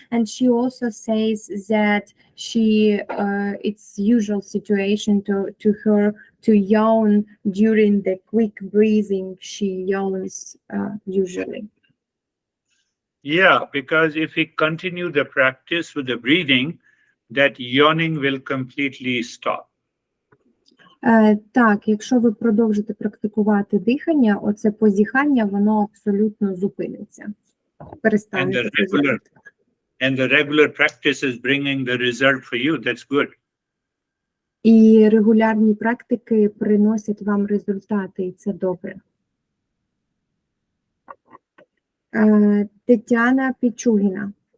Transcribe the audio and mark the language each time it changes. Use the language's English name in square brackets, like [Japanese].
[English] And she also says that it's usual situation to her to yawn during the quick breathing. She yawns usually. Yeah, because if we continue the practice with the breathing, that yawning will completely stop. [Ukrainian] Так, якщо ви продовжите практикувати дихання, оце позіхання, воно абсолютно зупиниться. Перестане. [English] And the regular practice is bringing the result for you. That's good. [Ukrainian] І регулярні практики приносять вам результати, і це добре. Тетяна Пічугіна.